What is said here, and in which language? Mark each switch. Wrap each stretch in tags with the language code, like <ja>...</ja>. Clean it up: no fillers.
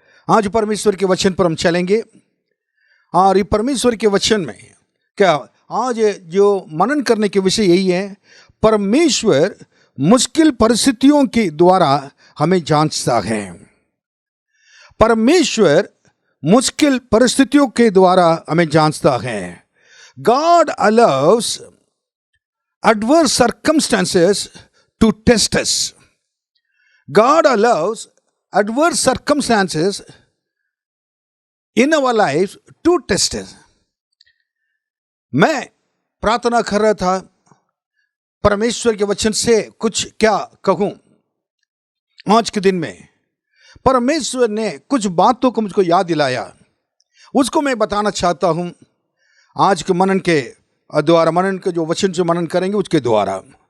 <hi>आज परमेश्वर के वचन पर हम चलेंगे, और ये परमेश्वर के वचन में क्या आज जो मनन करने के विषय यही है, परमेश्वर मुश्किल परिस्थितियों के द्वारा हमें जांचता है। परमेश्वर मुश्किल परिस्थितियों के द्वारा हमें जांचता है।</hi> <en>God allows adverse circumstances to test us. God allows adverse circumstances in our lives to test us.</en> <hi>मैं प्रार्थना कर रहा था परमेश्वर के वचन से कुछ क्या कहूं। आज के दिन में परमेश्वर ने कुछ बातों को मुझको याद दिलाया, उसको मैं बताना चाहता हूं आज के मनन के द्वारा, मनन के जो वचन से मनन करेंगे उसके द्वारा।</hi>